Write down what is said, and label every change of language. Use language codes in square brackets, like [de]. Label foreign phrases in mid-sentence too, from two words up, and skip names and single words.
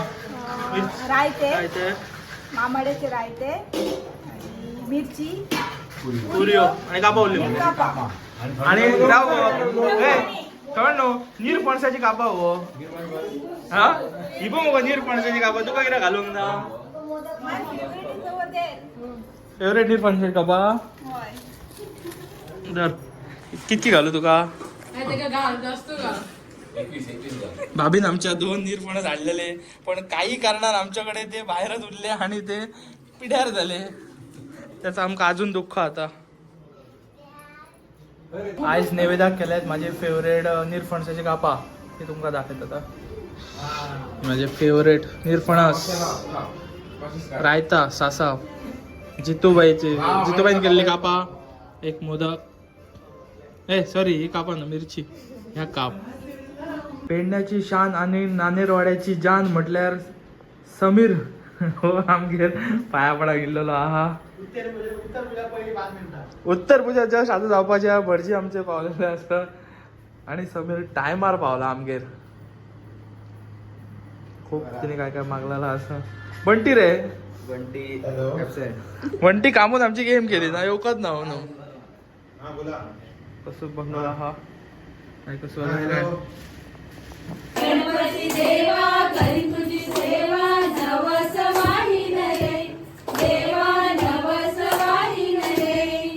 [kok] रायते, काय ते मामाड्याचे रायते, आणि मिरची, पुरियो आणि कापावली कापा. आणि नो नीर पणसाची कापा हो. हा ही पण मग नीर पणसाची कापा तुका किरा घालून ना फेवरेट नीर पणसाची कापा दर कितकी घालू तुका. भाभीन आमच्या 2 नीरपणस आणलेले पण काही कारणान आमच्याकडे ते बाहेरच उरले आणि ते पिढ्यार झाले. त्याचं आमका अजून दुःख आता. आयज नैवेद्याक केल्यात माझे फेवरेट निरफणसाचे कापा. ते तुमका दाखवत आता. माझे फेवरेट निरफणस, रायता, सासाव, जितूबाईन केलेली कापा, एक मोदक, सॉरी ही कापा ना मिरची, ह्या काप. पेडण्याची शान आणि नानेरवाड्याची जान म्हटल्यार समीर हो आमगेर पाया पडा गेलेलो आहा. उत्तर पूजा जस्ट आता जावपाच्या भटजी आमचे पावलेले असतात आणि समीर टायमार पावला आमगेर. खूप तिने काय काय मागलेला असं. बंटी रे बंटी कामून आमची गेम केली ना येऊकच ना हो ना कसं बघणार हा कसं. गणपती देवा करी तुझी सेवा नवस वाहिन रे देवा नवस वाहिन रे.